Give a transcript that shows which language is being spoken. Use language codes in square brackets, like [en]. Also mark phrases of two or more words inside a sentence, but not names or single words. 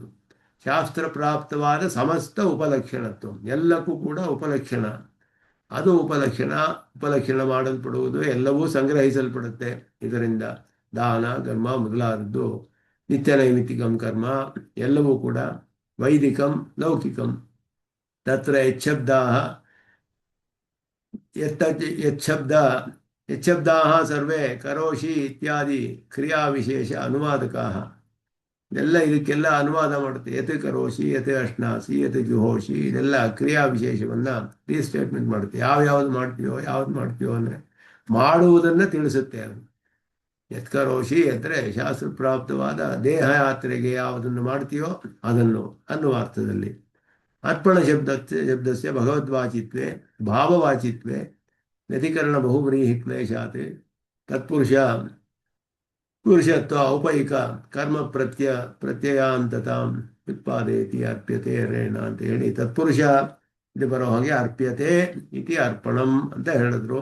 [kn] ಶಾಸ್ತ್ರ ಪ್ರಾಪ್ತವಾದ ಸಮಸ್ತ ಉಪಲಕ್ಷಣತ್ವ, ಎಲ್ಲಕ್ಕೂ ಕೂಡ ಉಪಲಕ್ಷಣ. ಅದು ಉಪಲಕ್ಷಣ ಮಾಡಲ್ಪಡುವುದು, ಎಲ್ಲವೂ ಸಂಗ್ರಹಿಸಲ್ಪಡುತ್ತೆ ಇದರಿಂದ. ದಾನ ಕರ್ಮ ಮೊದಲಾದದ್ದು, [sa] ನಿತ್ಯ ನೈಮಿತಿಕಂ ಕರ್ಮ [kn] ಎಲ್ಲವೂ ಕೂಡ [sa] ವೈದಿಕಂ ಲೌಕಿಕಂ. ತತ್ರ ಯಚ್ಛಬ್ದಾಃ ಸರ್ವೇ ಕರೋಷಿ ಇತ್ಯಾದಿ ಕ್ರಿಯಾವಿಶೇಷ ಅನುವಾದಕಾಃ. [kn] ಇದಕ್ಕೆಲ್ಲ ಅನುವಾದ ಮಾಡುತ್ತೆ. [sa] ಯತ್ ಕರೋಷಿ, ಯತ್ ಅಶ್ನಾಸಿ, ಯತ್ ಜುಹೋಷಿ, [kn] ಇದೆಲ್ಲ ಕ್ರಿಯಾವಿಶೇಷವನ್ನು ರೀಸ್ಟೇಟ್ಮೆಂಟ್ ಮಾಡುತ್ತೆ. ಯಾವ್ದು ಮಾಡ್ತೀಯೋ ಅಂದರೆ ಮಾಡುವುದನ್ನು ತಿಳಿಸುತ್ತೆ ಅದು. ಯತ್ಕರೋಷಿ ಅಂದರೆ ಶಾಸ್ತ್ರಪ್ರಾಪ್ತವಾದ ದೇಹಯಾತ್ರೆಗೆ ಯಾವುದನ್ನು ಮಾಡ್ತೀಯೋ ಅದನ್ನು ಅನ್ನುವ ಅರ್ಥದಲ್ಲಿ. [sa] ಅರ್ಪಣ ಶಬ್ದಸ್ಯ ಭಗವದ್ವಾಚಿತ್ವೇ ಭಾವವಾಚಿತ್ವೇ ವ್ಯತಿಕರಣ ಬಹುವ್ರೀಹಿ ಕ್ಲೇಶಾತ್ ಪುರುಷತ್ವ ಔಪೈಕ ಕರ್ಮ ಪ್ರತ್ಯಯಾಂತತಾಂ ಉತ್ಪಾದಯತಿ ಅರ್ಪ್ಯತೆ ರೇಣ [kn] ಅಂತ ಹೇಳಿ ತತ್ಪುರುಷ ಇದು ಬರೋ ಹಾಗೆ [sa] ಅರ್ಪ್ಯತೆ ಇತಿ ಅರ್ಪಣಂ [kn] ಅಂತ ಹೇಳಿದ್ರು.